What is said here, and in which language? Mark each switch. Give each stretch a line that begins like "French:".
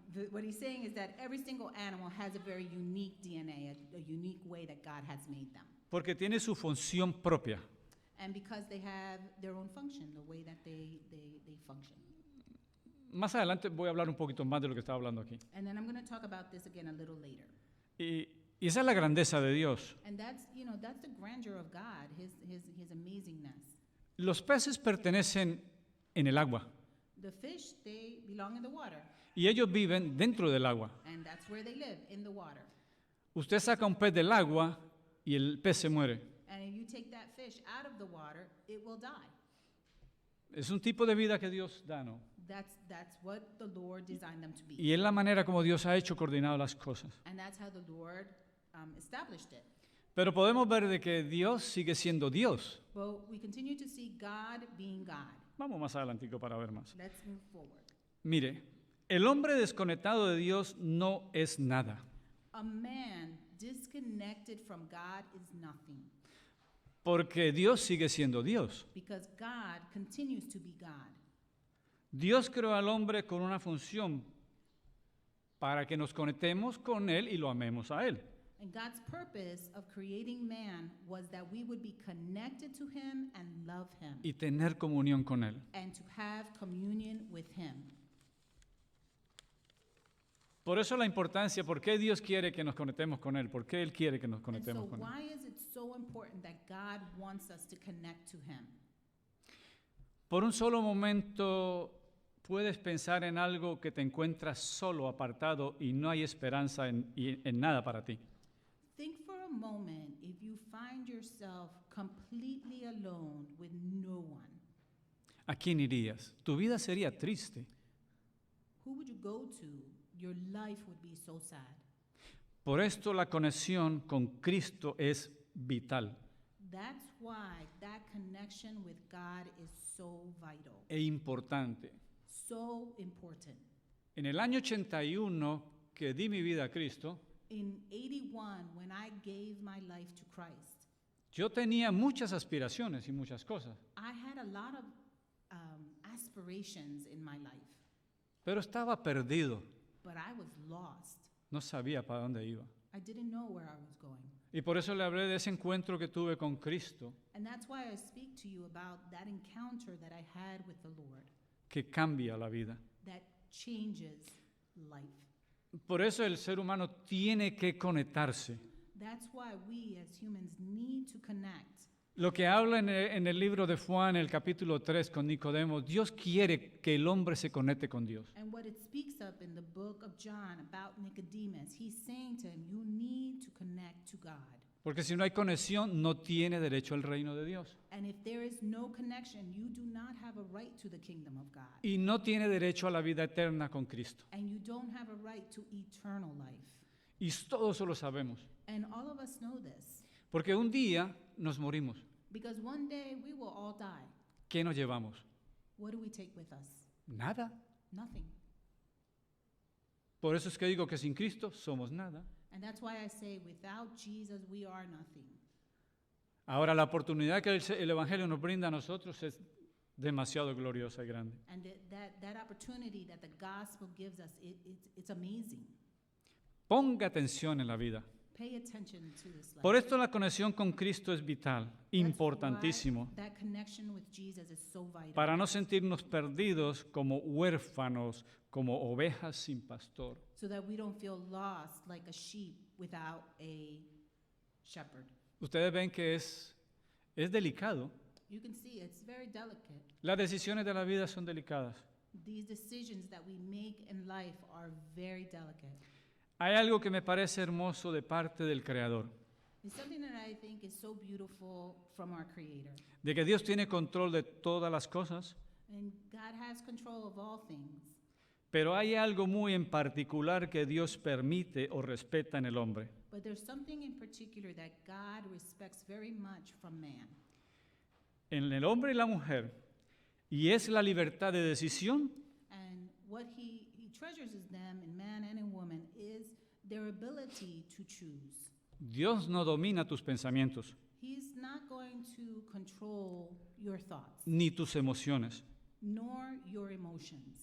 English: What he's saying is that every single animal has a very unique DNA, a unique way that God has made them.
Spanish: Porque tiene su función propia.
English: And because they have their own function, the way that they function.
Spanish: Más adelante voy a hablar un poquito más de lo que estaba hablando aquí.
English: And then I'm going to talk about this again a little later.
Spanish: Y esa es la grandeza de Dios.
English: And that's the grandeur of God, his amazingness.
Spanish: Los peces pertenecen en el agua
English: The fish, they belong in the water,
Spanish: y ellos viven dentro del agua.
English: and that's where they live, in the water.
Spanish: Usted saca un pez del agua y el pez se muere.
English: And if you take that fish out of the water, it will die.
Spanish: Es un tipo de vida que Dios da, ¿no?
English: That's what the Lord designed them to be.
Spanish: Y es la manera como Dios ha hecho coordinado las cosas.
English: And that's how the Lord established it.
Spanish: Pero podemos ver de que Dios sigue siendo Dios.
English: But we continue to see God being God.
Spanish: Vamos más adelantico para ver más.
English: Let's move forward.
Spanish: Mire, el hombre desconectado de Dios no es nada,
English: A man disconnected from God is nothing,
Spanish: porque Dios sigue siendo Dios.
English: because God continues to be God.
Spanish: Dios creó al hombre con una función para que nos conectemos con Él y lo amemos a Él.
English: And God's purpose of creating man was that we would be connected to him and love him,
Spanish: Y tener comunión con Él.
English: and to have communion with him.
Spanish: Por eso la importancia, ¿por qué Dios quiere que nos conectemos con Él? ¿Por qué Él quiere que nos
English: And so
Spanish: conectemos con Él?
English: why is it so important that God wants us to connect to him?
Spanish: Por un solo momento puedes pensar en algo que te encuentras solo, apartado y no hay esperanza en nada para ti.
English: Think for a moment if you find yourself completely alone with no one.
Spanish: ¿A quién irías? Tu vida sería triste.
English: Who would you go to? Your life would be so sad.
Spanish: Por esto la conexión con Cristo es vital
English: That's why that connection with God is so vital,
Spanish: e importante.
English: so important.
Spanish: En el año 81 que di mi vida a Cristo,
English: In 81, when I gave my life to Christ,
Spanish: yo tenía muchas aspiraciones y muchas cosas,
English: I had a lot of aspirations in my life,
Spanish: pero estaba perdido.
English: but I was lost.
Spanish: No sabía para dónde iba.
English: I didn't know where I was going.
Spanish: Y por eso le hablé de ese encuentro que tuve con Cristo,
English: And that's why I speak to you about that encounter that I had with the Lord
Spanish: que cambia la vida.
English: that changes life.
Spanish: Por eso el ser humano tiene que conectarse.
English: That's why we as humans need to connect.
Spanish: Lo que habla en el libro de Juan, el capítulo 3, con Nicodemo, Dios quiere que el hombre se conecte con Dios.
English: And what it speaks up in the book of John about Nicodemus, he's saying to him, you need to connect to God.
Spanish: Porque si no hay conexión, no tiene derecho al reino de Dios.
English: And if there is no connection, you do not have a right to the kingdom of God.
Spanish: Y no tiene derecho a la vida eterna con Cristo.
English: And you don't have a right to eternal life.
Spanish: Y todos eso lo sabemos.
English: And all of us know this.
Spanish: Porque un día nos morimos.
English: Because one day we will all die.
Spanish: ¿Qué nos llevamos?
English: What do we take with us?
Spanish: Nada.
English: Nothing.
Spanish: Por eso es que digo que sin Cristo somos nada.
English: And that's why I say, without Jesus, we are nothing.
Spanish: Ahora, la oportunidad que el Evangelio nos brinda a nosotros es demasiado gloriosa y grande.
English: And that opportunity that the gospel gives us, it's amazing.
Spanish: Ponga atención en la vida.
English: Pay attention to this life.
Spanish: Por esto la conexión con Cristo es vital,
English: That's
Spanish: importantísimo,
English: why that connection with Jesus is so vital.
Spanish: para no sentirnos perdidos como huérfanos, como ovejas sin pastor.
English: So that we don't feel lost like a sheep without a shepherd.
Spanish: Ustedes ven que es delicado.
English: You can see it's very delicate.
Spanish: Las decisiones de la vida son delicadas.
English: These decisions that we make in life are very delicate.
Spanish: Hay algo que me parece hermoso de parte del Creador,
English: It's something that I think is so beautiful from our Creator.
Spanish: de que Dios tiene control de todas las cosas,
English: And God has control of all things.
Spanish: pero hay algo muy en particular que Dios permite o respeta en el hombre.
English: But there's something in particular that God respects very much from man.
Spanish: En el hombre y la mujer, y es la libertad de decisión
English: And what he treasures in them, in man and in woman, is their ability to choose.
Spanish: Dios no domina tus pensamientos,
English: He's not going to control your thoughts,
Spanish: ni tus emociones,
English: nor your emotions,